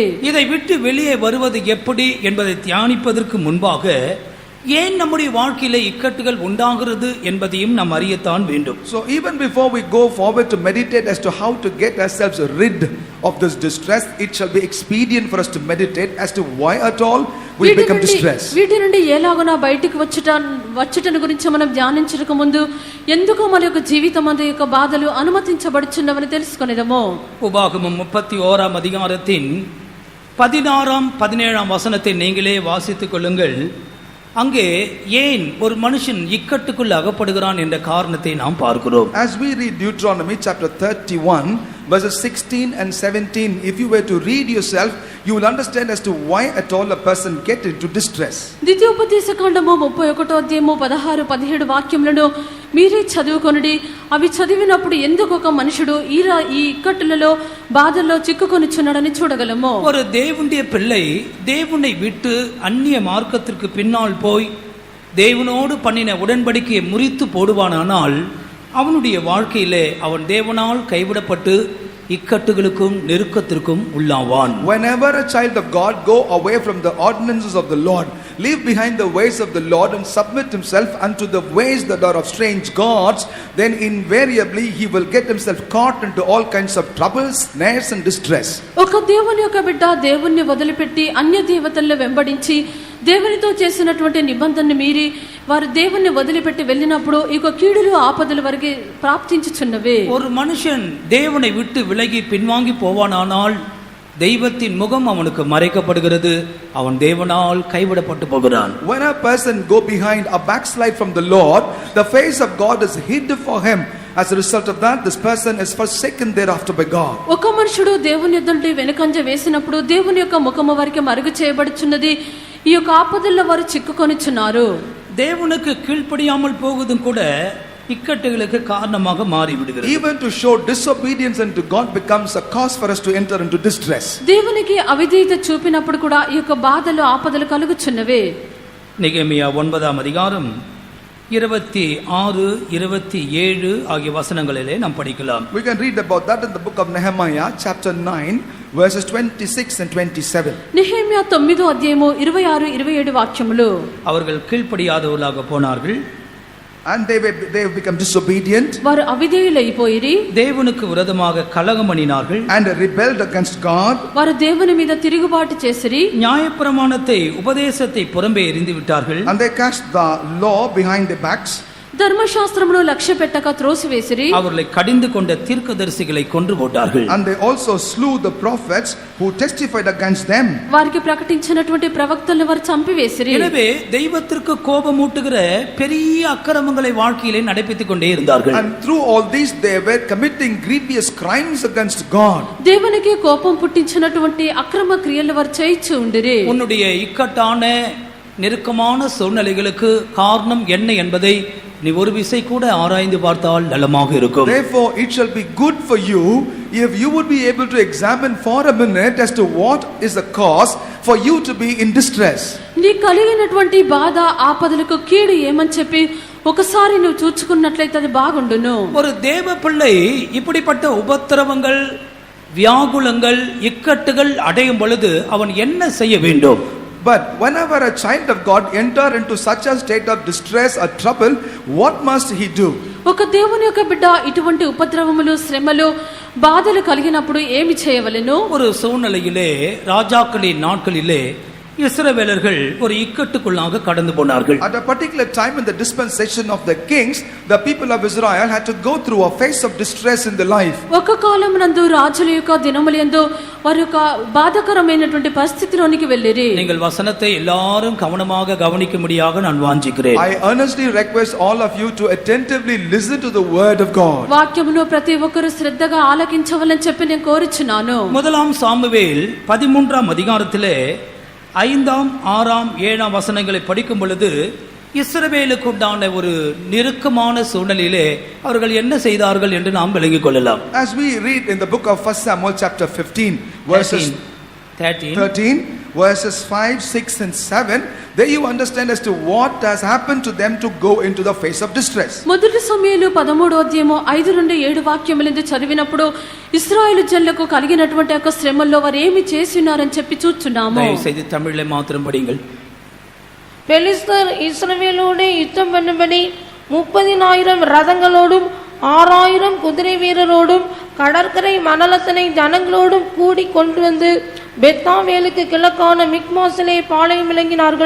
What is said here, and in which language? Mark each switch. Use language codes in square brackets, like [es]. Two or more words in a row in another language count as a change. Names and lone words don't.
[ta] இதை விட்டு வெளியே வருவது எப்படி என்பதை தியானிப்பதற்கு முன்பாக ஏன் நம்முடைய வாழ்க்கையிலே இக்கட்டுகள் உண்டாகிறது என்பதையும் நாம் அறியத்தான் வேண்டும். [en] So even before we go forward to meditate as to how to get ourselves rid of this distress, it shall be expedient for us to meditate as to why at all we become distressed. [te] వీటి నుండి ఎలాగున బయటికి వచ్చుటను గురించి మనం ధ్యానించక ముందు ఎందుకు మన యొక్క జీవితం అందు యొక్క బాధలు అనుమతించబడుచున్నవని తెలుసుకొనేదము. [ta] உபாகமம் 31 அதிகாரத்தின் 16, 17 வசனத்தை நீங்களே வாசித்துக் கொள்ளுங்கள். அங்கே ஏன் ஒரு மனுஷன் இக்கட்டுக்குள் அகப்படுகிறான் என்ற காரணத்தை நாம் பார்க்கிறோம். [en] As we read Deuteronomy chapter 31 verses 16 and 17, if you were to read yourself, you will understand as to why at all a person get into distress. [te] ద్వితీయోపదేశకాండము 31:16-17 వాక్యములను మీరే చదువుకొనుడి. అవి చదివినప్పుడు ఎందుకు ఒక మనుషుడు ఈ ఇక్కట్టులలో బాధల్లో చిక్కుకొనిచున్నాడని చూడగలము. [ta] ஒரு தேவனுடைய பிள்ளை தேவனை விட்டு அந்நிய மார்க்கத்திற்கு பின்னால் போய் தேவனோடு பண்ணின உடன்படிக்கையை முறித்து போடுவானானால் அவனுடைய வாழ்க்கையிலே அவன் தேவனால் கைவிடப்பட்டு இக்கட்டுகளுக்கும் நெருக்கத்திற்கும் உள்ளாவான். [en] Whenever a child of God go away from the ordinances of the Lord, leave behind the ways of the Lord and submit himself unto the ways that are of strange gods, then invariably he will get himself caught into all kinds of troubles, snares and distress. [te] ఒక దేవుని యొక్క బిడ్డ దేవుణ్ణి వదిలిపెట్టి అన్య దేవతలను వెంబడించి దేవునితో చేసినటువంటి నిబంధనను మీరి వారు దేవుణ్ణి వదిలిపెట్టి వెళ్ళినప్పుడు ఈ కీడులు ఆపదల వరకు ప్రాప్తించుచున్నవే. [ta] ஒரு மனுஷன் தேவனை விட்டு விலகி பின்வாங்கி போவானானால் தெய்வத்தின் முகம் அவனுக்கு மறைக்கப்படுகிறது, அவன் தேவனால் கைவிடப்பட்டு போகிறான். [en] When a person go behind a backslide from the Lord, the face of God is hid for him. As a result of that, this person is forsaken thereafter by God. [te] ఒక మనుషుడు దేవుని ఎదుట వెనుకంజ వేసినప్పుడు దేవుని యొక్క ముఖము వారికి మరుగు చేయబడుచున్నది. ఈ యొక్క ఆపదల్లో వారు చిక్కుకొనిచున్నారు. [ta] தேவனுக்கு கீழ்ப்படியாமல் போவதும் கூட இக்கட்டுகளுக்கு காரணமாக மாறிவிடுகிறது. [en] Even to show disobedience unto God becomes a cause for us to enter into distress. [te] దేవునికి అవిధేయత చూపినప్పుడు కూడా ఈ యొక్క బాధలు ఆపదలు కలుగుచున్నవే. [ta] நெகேமியா 9 அதிகாரம் 26, 27 ஆகிய வசனங்களிலே நாம் படிக்கலாம். [en] We can read about that in the book of Nehemiah chapter 9 verses 26 and 27. [te] நெகேமியா 9 అధ్యాయము 26, 27 వాక్యములు. [ta] அவர்கள் கீழ்ப்படியாதவர்களாக போனார்கள், [en] And they have become disobedient [te] వారు అవిధేయులైపోయిరి, [ta] தேவனுக்கு விரோதமாக கலகம் பண்ணினார்கள், [en] and rebelled against God. [te] వారు దేవుని మీద తిరుగుబాటు చేసిరి, [ta] நியாயப்பிரமாணத்தை உபதேசத்தை புறம்பே எறிந்து விட்டார்கள், [en] And they cast the law behind their backs. [te] ధర్మశాస్త్రమును లక్ష్య పెట్టక త్రోసివేసిరి, [ta] அவர்களை கடிந்து கொண்ட தீர்க்கதரிசிகளை கொன்று போட்டார்கள். [en] And they also slew the prophets who testified against them. [te] వారికి ప్రకటించినటువంటి ప్రవక్తలను వారు చంపివేసిరి. [ta] எனவே தெய்வத்திற்கு கோபமூட்டுகிற பெரிய அக்கிரமங்களை வாழ்க்கையிலே நடைபெற்றுக் கொண்டே இருந்தார்கள். [en] And through all these they were committing grievous crimes against God. [te] దేవునికి కోపం పుట్టించినటువంటి అక్రమ క్రియలు వారు చేయించి ఉండిరి. [ta] உன்னுடைய இக்கட்டான நெருக்கமான சூழ்நிலைகளுக்கு காரணம் என்ன என்பதை நீ ஒரு விசை கூட ஆராய்ந்து பார்த்தால் நலமாக இருக்கும். [en] Therefore it shall be good for you if you would be able to examine for a minute as to what is the cause for you to be in distress. [te] నీ కలిగినటువంటి బాధ ఆపదలకు కీడు ఏమని చెప్పి ఒకసారి నువ్వు చూచుకున్నట్లయితే అది బాగుండును. [ta] ஒரு தேவ பிள்ளை இப்படிப்பட்ட உபத்திரவங்கள், வியாகுலங்கள், இக்கட்டுகள் அடையும் பொழுது அவன் என்ன செய்ய வேண்டும்? [en] But whenever a child of God enter into such a state of distress or trouble, what must he do? [te] ఒక దేవుని యొక్క బిడ్డ ఇటువంటి ఉపద్రవములు, శ్రమలు, బాధలు కలిగినప్పుడు ఏమి చేయవలెను? [ta] ஒரு சூழ்நிலையிலே ராஜாக்களின் நாட்களிலே இஸ்ரவேலர்கள் ஒரு இக்கட்டுக்குள்ளாக கடந்து போனார்கள். [en] At a particular time in the dispensation of the kings, the people of Israel had to go through a phase of distress in their life. [te] ఒక కాలమునందు రాజుల యొక్క దినములందు వారి యొక్క బాధకరమైనటువంటి పరిస్థితిలోనికి వెళ్ళిరి. [ta] நீங்கள் వசனத்தை எல்லாரும் கவனமாக கவனிக்கும்படியாக நான் வாஞ்சிக்கிறேன். [en] I earnestly request all of you to attentively listen to the word of God. [te] వాక్యమును ప్రతి ఒక్కరు శ్రద్ధగా ఆలకించవలని చెప్పి నేను కోరుచున్నాను. [ta] முதலாம் சாமுவேல் 13ஆம் அதிகாரத்திலே 5ஆம் 6ஆம் 7ஆம் வசனங்களை படிக்கும் பொழுது இஸ்ரவேலுக்கு உண்டான ஒரு நெருக்கமான சூழ்நிலையிலே அவர்கள் என்ன செய்தார்கள் என்று நாம் விளங்கிக் கொள்ளலாம். [en] As we read in the book of 1 Samuel chapter 15 verses 13 verses 5, 6 and 7, there you understand as to what has happened to them to go into the phase of distress. [te] మొదటి సమూయేలు 13వ అధ్యాయము 5 నుండి 7 వాక్యములందు చదివినప్పుడు ఇశ్రాయేలు జనులకు కలిగినటువంటి యొక్క శ్రమల్లో వారు ఏమి చేసినారని చెప్పి చూచున్నాము. దయచేసి తమిళలో మాత్రం படிங்கள். [ta] பெலிஸ்தர் இஸ்ரவேலோடு யுத்தம் பண்ணும்படி 30,000 ரதங்களோடும் 6,000 குதிரை வீரரோடும் கடற்கரை மணலத்தனை ஜனங்களோடும் கூடி கொண்டு வந்து பெத்தாவேலுக்கு கிழக்கான மிக்மாசிலே பாளையம் விளங்கினார்கள்.